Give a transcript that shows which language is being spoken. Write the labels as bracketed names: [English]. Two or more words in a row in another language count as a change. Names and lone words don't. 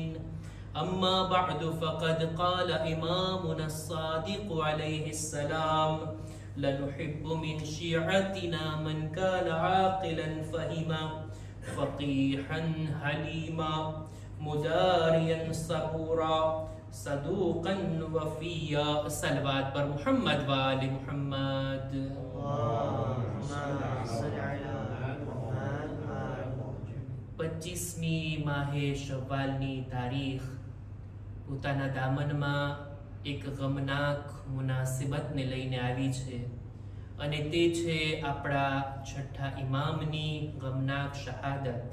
[Arabic] أما بعد فقد قال إمامنا الصادق عليه السلام: لنحب من شيعتنا من كان عاقلا فهما فقيحا حليما مداريا صبورا صدوقا وفيا. [Hindi] सलवात पर मोहम्मद व आले मोहम्मद. [Gujarati] 25મી માહે શવ્વાલની તારીખ પોતાના દામનમાં એક ગમનાક મુનાસિબતને લઈને આવી છે અને તે છે આપણા છઠ્ઠા ઇમામની ગમનાક શહાદત.